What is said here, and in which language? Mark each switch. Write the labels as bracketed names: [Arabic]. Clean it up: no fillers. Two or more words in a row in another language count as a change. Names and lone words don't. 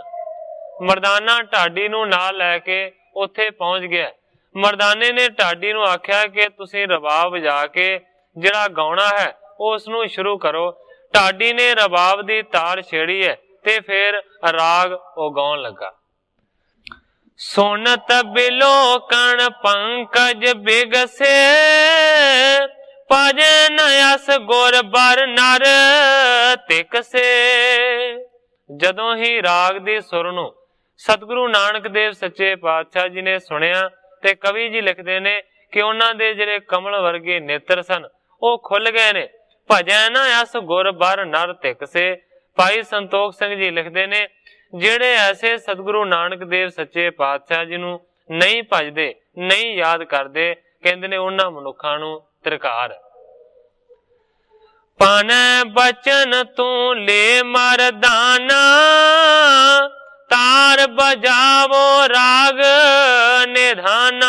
[Punjabi] ਮਰਦਾਨਾ ਢਾਡੀ ਨੂੰ ਨਾਲ ਲੈਕੇ ਉੱਥੇ ਪਹੁੰਚ ਗਿਆ। ਮਰਦਾਨੇ ਨੇ ਢਾਡੀ ਨੂੰ ਆਖਿਆ ਕਿ ਤੁਸੀਂ ਰਬਾਬ ਵਜਾ ਕੇ ਜਿਹੜਾ ਗਾਉਣਾ ਹੈ ਉਸ ਨੂੰ ਸ਼ੁਰੂ ਕਰੋ। ਢਾਡੀ ਨੇ ਰਬਾਬ ਦੀ ਤਾਰ ਛੇੜੀ ਹੈ ਤੇ ਫਿਰ ਰਾਗ ਓ ਗਾਉਣ ਲੱਗਾ। [Braj] सुनत बिलोकण पंकज बिगसे भजन अस गुर बर नर तिकसे। [Punjabi] ਜਦੋਂ ਹੀ ਰਾਗ ਦੀ ਸੁਰ ਨੂੰ ਸਤਿਗੁਰੂ ਨਾਨਕ ਦੇਵ ਸੱਚੇ ਪਾਤਸ਼ਾਹ ਜੀ ਨੇ ਸੁਣਿਆ ਤੇ ਕਵੀ ਜੀ ਲਿਖਦੇ ਨੇ ਕਿ ਉਨ੍ਹਾਂ ਦੇ ਜਿਹੜੇ ਕਮਲ ਵਰਗੇ ਨੇਤਰ ਸਨ ਉਹ ਖੁੱਲ੍ਹ ਗਏ ਨੇ। [Braj] भजन अस गुर बर नर तिकसे। [Punjabi] ਭਾਈ ਸੰਤੋਖ ਸਿੰਘ ਜੀ ਲਿਖਦੇ ਨੇ ਜਿਹੜੇ ਐਸੇ ਸਤਿਗੁਰੂ ਨਾਨਕ ਦੇਵ ਸੱਚੇ ਪਾਤਸ਼ਾਹ ਜੀ ਨੂੰ ਨਹੀਂ ਭਜਦੇ ਨਹੀਂ ਯਾਦ ਕਰਦੇ ਕਹਿੰਦੇ ਨੇ ਉਨ੍ਹਾਂ ਮਨੁੱਖਾਂ ਨੂੰ ਤ੍ਰਿਕਾਰ। [Braj] पन बचन तू ले मरदाना तार बजावो राग निधाना।